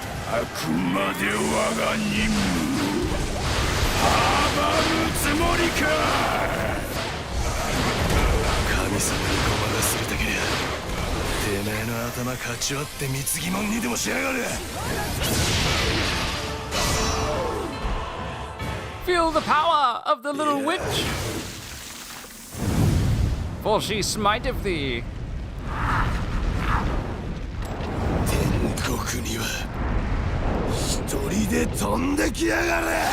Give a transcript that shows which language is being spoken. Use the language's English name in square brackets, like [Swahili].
[Japanese] あくまで我が任務阻むつもりか。神様にごまがすりたけりゃてめえの頭かち割って貢ぎもんにでもしやがる。 [English] Feel the power of the little witch, for she smiteth thee. [Japanese] 天国には一人で飛んできやがれ。